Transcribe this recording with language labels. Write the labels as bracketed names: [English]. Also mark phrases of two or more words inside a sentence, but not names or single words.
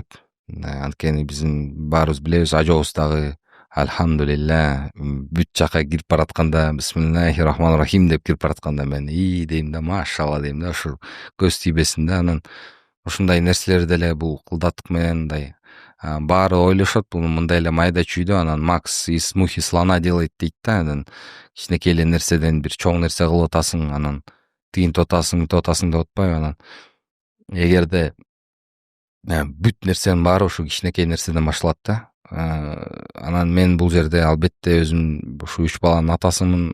[Kyrgyz] Анткени биздин баарыбыз билебиз, ажообуз дагы альхамдулилля бүт жака кирип баратканда [Arabic] بسم الله الرحمن الرحيم [Kyrgyz] деп кирип баратканда мен дейм да, машалла дейм да, ушу көз тийбесин да. Анан ушундай нерселер деле бул кылдаттык менен мындай баары ойлошот, бул мындай эле майда чүйдө анан [Russian] Макс из мухи слона делает [Kyrgyz] дейт да. Анан кичинекей эле нерседен бир чоң нерсе кылып атасың, анан тигинтип атасың, мынтип атасың деп атпайбы. Анан эгерде бүт нерсенин баары ушу кичинекей нерседен башталат да. Анан мен бул жерде албетте өзүм ушу 3 баланын атасымын.